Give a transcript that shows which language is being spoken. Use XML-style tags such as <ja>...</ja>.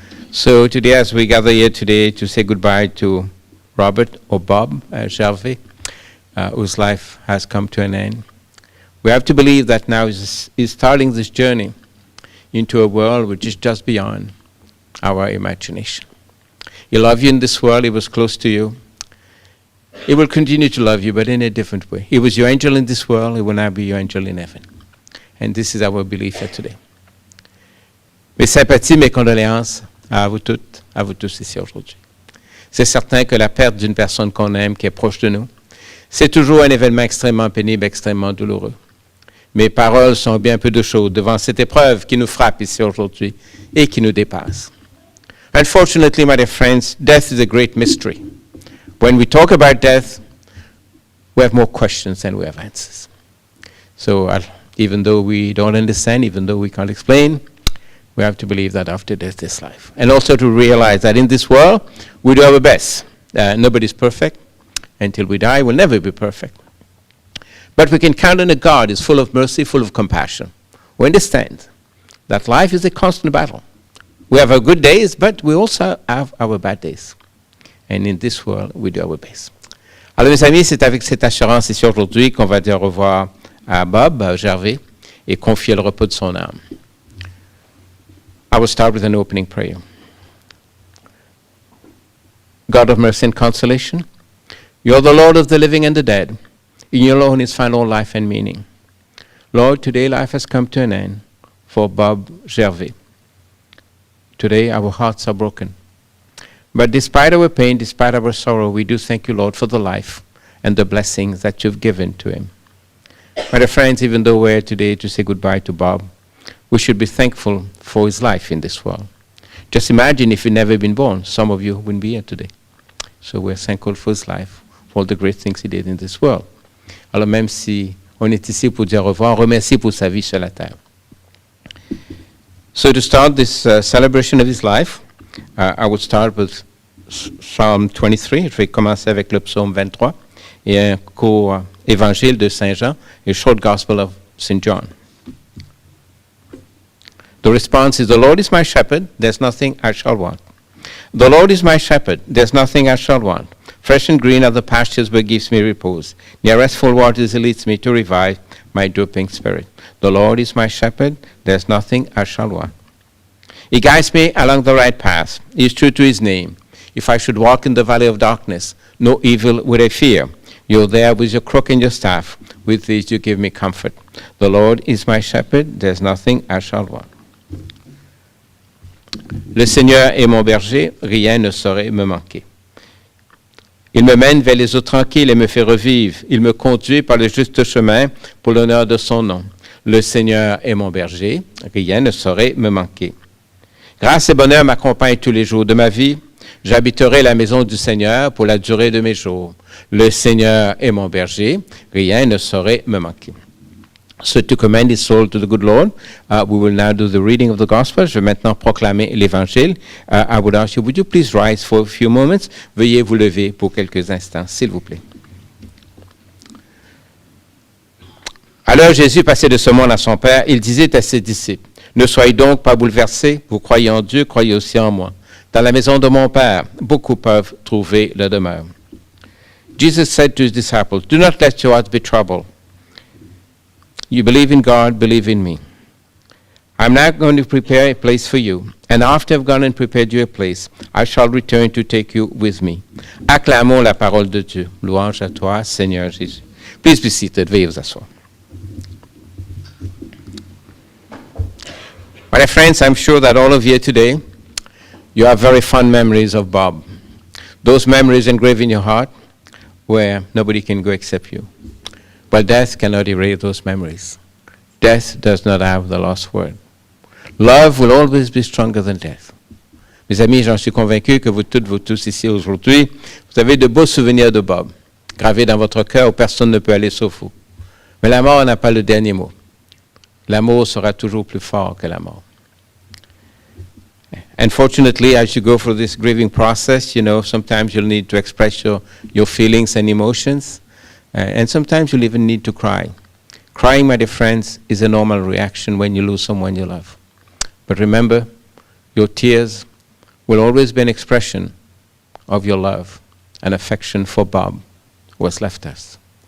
<en>So today, as we gather here today to say goodbye to Robert or Bob Gervais, whose life has come to an end, we have to believe that now is starting this journey into a world which is just beyond our imagination. He loved you in this world. He was close to you. He will continue to love you, but in a different way. He was your angel in this world. He will now be your angel in heaven. And this is our belief here today.</en> <fr>Mes sympathies, mes condoléances à vous toutes, à vous tous ici aujourd'hui. C'est certain que la perte d'une personne qu'on aime, qui est proche de nous, c'est toujours un événement extrêmement pénible, extrêmement douloureux. Mes paroles sont bien peu de choses devant cette épreuve qui nous frappe ici aujourd'hui et qui nous dépasse.</fr> <en>Unfortunately, my dear friends, death is a great mystery. When we talk about death, we have more questions than we have answers. So even though we don't understand, even though we can't explain, we have to believe that after death is life. And also to realize that in this world, we do our best. Nobody's perfect. Until we die, we'll never be perfect. But we can count on a God who is full of mercy, full of compassion. We understand that life is a constant battle. We have our good days, but we also have our bad days. And in this world, we do our best.</en> <fr>Alors, mes amis, c'est avec cette assurance ici aujourd'hui qu'on va dire au revoir à Bob Gervais et confier le repos de son âme.</fr> <en>I will start with an opening prayer. God of mercy and consolation, you are the Lord of the living and the dead. In you alone is found all life and meaning. Lord, today life has come to an end for Bob Gervais. Today our hearts are broken. But despite our pain, despite our sorrow, we do thank you, Lord, for the life and the blessings that you've given to him. My dear friends, even though we're here today to say goodbye to Bob, we should be thankful for his life in this world. Just imagine if he'd never been born. Some of you wouldn't be here today. So we're thankful for his life, for all the great things he did in this world.</en> <fr>Alors même si on est ici pour dire au revoir, on remercie pour sa vie sur la terre.</fr> <en>So to start this celebration of his life, I would start with Psalm 23.</en> <fr>Je vais commencer avec le psaume 23 et un court évangile de Saint Jean,</fr> <en>a short gospel of St. John. The response is, the Lord is my shepherd, there's nothing I shall want. The Lord is my shepherd, there's nothing I shall want. Fresh and green are the pastures where gives me repose. Near restful waters he leads me to revive my drooping spirit. The Lord is my shepherd, there's nothing I shall want. He guides me along the right path. He is true to his name. If I should walk in the valley of darkness, no evil would I fear. You're there with your crook and your staff. With these you give me comfort. The Lord is my shepherd, there's nothing I shall want.</en> <fr>Le Seigneur est mon berger, rien ne saurait me manquer. Il me mène vers les eaux tranquilles et me fait revivre. Il me conduit par le juste chemin pour l'honneur de son nom. Le Seigneur est mon berger, rien ne saurait me manquer. Grâce et bonheur m'accompagnent tous les jours de ma vie. J'habiterai la maison du Seigneur pour la durée de mes jours. Le Seigneur est mon berger, rien ne saurait me manquer.</fr> <en>So to commend his soul to the good Lord, we will now do the reading of the Gospel.</en> <fr>Je vais maintenant proclamer l'Évangile.</fr> <en>I would ask you, would you please rise for a few moments?</en> <fr>Veuillez vous lever pour quelques instants, s'il vous plaît. Alors Jésus passait de ce monde à son Père. Il disait à ses disciples, ne soyez donc pas bouleversés. Vous croyez en Dieu, croyez aussi en moi. Dans la maison de mon Père, beaucoup peuvent trouver la demeure.</fr> <en>Jesus said to his disciples, do not let your hearts be troubled. You believe in God, believe in me. I'm now going to prepare a place for you, and after I've gone and prepared you a place, I shall return to take you with me.</en> <fr>Acclamons la parole de Dieu. Louange à toi, Seigneur Jésus.</fr> <en>Please be seated.</en> <fr>Veuillez vous asseoir.</fr> <en>My dear friends, I'm sure that all of you today, you have very fond memories of Bob. Those memories engraved in your heart where nobody can go except you. But death cannot erase those memories. Death does not have the last word. Love will always be stronger than death.</en> <fr>Mes amis, j'en suis convaincu que vous toutes, vous tous ici aujourd'hui, vous avez de beaux souvenirs de Bob. gravé dans votre cœur où personne ne peut aller sauf vous. Mais la mort n'a pas le dernier mot. L'amour sera toujours plus fort que la mort.</fr> <en>Unfortunately, as you go through this grieving process, sometimes you'll need to express your feelings and emotions, and sometimes you'll even need to cry. Crying, my dear friends, is a normal reaction when you lose someone you love. But remember, your tears will always be an expression of your love and affection for Bob, who has left us.</en>